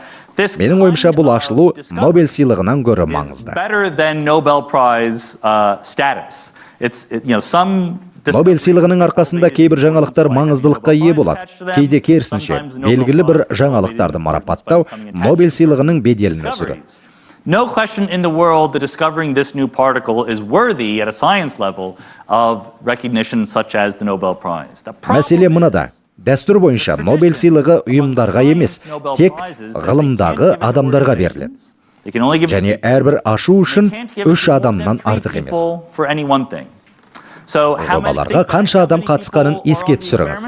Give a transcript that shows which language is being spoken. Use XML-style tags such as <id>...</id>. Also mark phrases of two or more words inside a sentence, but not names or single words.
<kk>Менің ойымша бұл ашылу Нобель сыйлығынан гөрі маңызды. Нобель сыйлығының арқасында кейбір жаңалықтар маңыздылыққа ие болады. Кейде керісінше, белгілі бір жаңалықтарды марапаттау Нобель сыйлығының беделін өсіреді.</kk> <en>No question in the world that discovering this new particle is worthy at a science level of recognition such as the Nobel Prize.</en> <kk>Мәселе мынада. Дәстүр бойынша Нобель сыйлығы ұйымдарға емес, тек ғылымдағы адамдарға беріледі. Және әрбір ашу үшін 3 адамнан артық емес. Жобаларға қанша адам қатысқанын еске түсіріңіз.</kk>